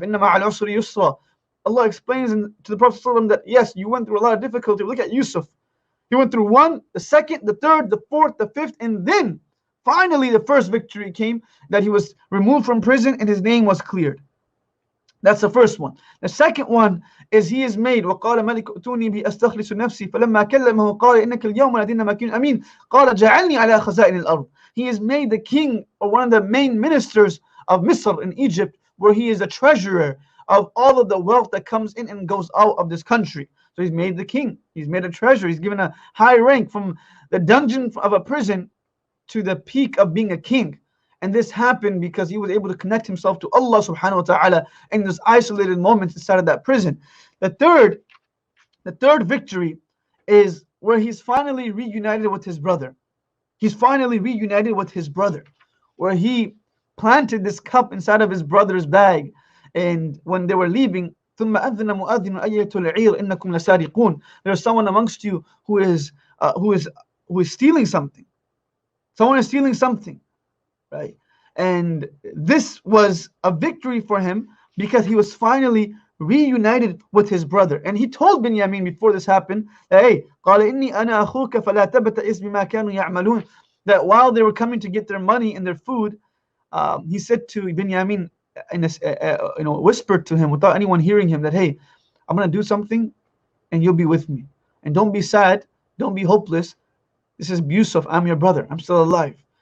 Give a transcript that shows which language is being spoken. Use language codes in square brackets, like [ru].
[ar] إِنَّ مَعَ الْعُسْرِ يُسْرًا. [en] Allah explains to the Prophet ﷺ that yes, you went through a lot of difficulty. Look at Yusuf. He went through one, the second, the third, the fourth, the fifth, and then finally the first victory came, that he was removed from prison and his name was cleared. That's the first one. The second one is he is made [ar] وقال ملك ائتوني به أستخلص نفسي فلما كلمه قال إنك اليوم لدينا مكين أمين قال جعلني على خزائن الأرض. [en] He is made the king, or one of the main ministers of Misr in Egypt, where he is a treasurer of all of the wealth that comes in and goes out of this country. So he's made the king, he's made a treasurer, he's given a high rank from the dungeon of a prison to the peak of being a king. And this happened because he was able to connect himself to Allah subhanahu wa ta'ala in those isolated moments inside of that prison. The third victory is where he's finally reunited with his brother. He's finally reunited with his brother, where he planted this cup inside of his brother's bag, and when they were leaving, [ar] ثم أذن مؤذن أية العير إنكم لسارقون. [en] There's someone amongst you who is stealing something. Someone is stealing something, right? And this was a victory for him because he was finally reunited with his brother. And he told Binyamin before this happened, hey, [ar] قال إني أنا أخوك فلا تبتئس بما كانوا يعملون. [en] That while they were coming to get their money and their food, he said to Binyamin, whispered to him without anyone hearing him, that hey, I'm going to do something and you'll be with me. And don't be sad, don't be hopeless. This is Yusuf, I'm your brother, I'm still alive.